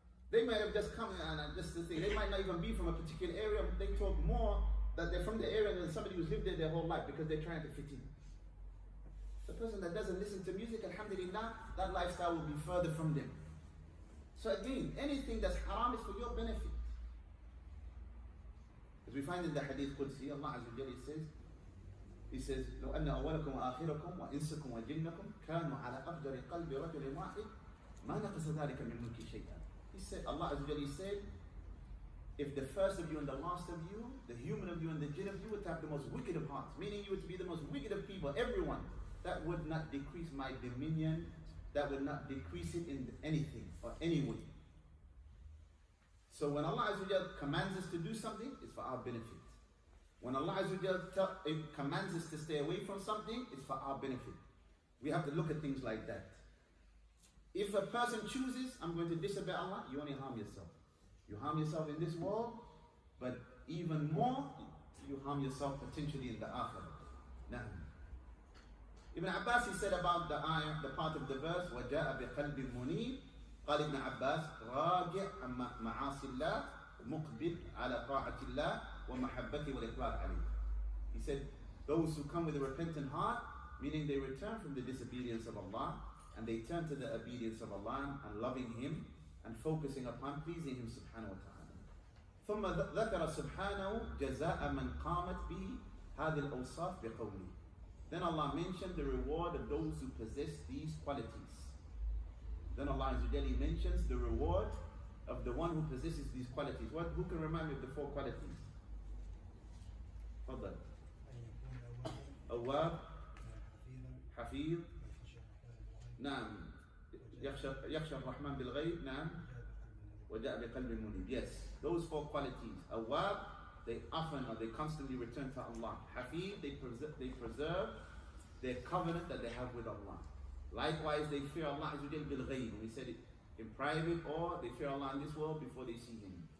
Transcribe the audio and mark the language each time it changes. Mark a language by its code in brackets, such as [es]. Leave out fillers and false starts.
[en] They might have just come and just the thing. They might not even be from a particular area. They talk more that they're from the area than somebody who's lived there their whole life because they're trying to fit in. The person that doesn't listen to music, alhamdulillah, that lifestyle will be further from them. So again, anything that's haram is for your benefit. As we find in the Hadith Qudsi, Allah Azza wa Jalla says, [ar] لو أن أولكم وآخركم وإنسكم وجنكم كانوا على أفجر قلب رجل واحد ما نقص ذلك من ملك شيئا. [en] He said, Allah Azza wa Jalla said, if the first of you and the last of you, the human of you and the jinn of you would have the most wicked of hearts, meaning you would be the most wicked of people, everyone, that would not decrease my dominion, that would not decrease it in anything or any way. So when Allah Azza wa Jalla commands us to do something, it's for our benefit. When Allah Azza wa Jalla commands us to stay away from something, it's for our benefit. We have to look at things like that. If a person chooses, I'm going to disobey Allah, you only harm yourself. You harm yourself in this world, but even more, you harm yourself potentially in the akhirah. Now, Ibn Abbas, he said about the ayah, the part of the verse, [ar] وَجَاءَ بِقَلْبٍ مُنِيبٍ قال ابن عباس راجع عن معاصي الله مقبل على طاعة الله ومحبته والإقبال عليه. [en] He said, those who come with a repentant heart, meaning they return from the disobedience of Allah, and they turn to the obedience of Allah and loving Him and focusing upon pleasing Him subhanahu wa ta'ala. [ar] ثم ذكر سبحانه جزاء من قامت به هذه الأوصاف بقوله. [en] Then Allah mentioned the reward of those who possess these qualities. Then Allah Azza wa Jalla mentions the reward of the one who possesses these qualities. Who can remind me of the four qualities? [ar] تفضل. أواب حفيظ نعم يخشى الرحمن بالغيب نعم وجاء بقلب منيب. [en] Yes, those four qualities. Awab, they often or they constantly return to Allah. Hafiz, they preserve their covenant that they have with Allah. Likewise, they fear Allah Azza wa Jalla bil ghayb. We said it in private, or they fear Allah in this world before they see Him.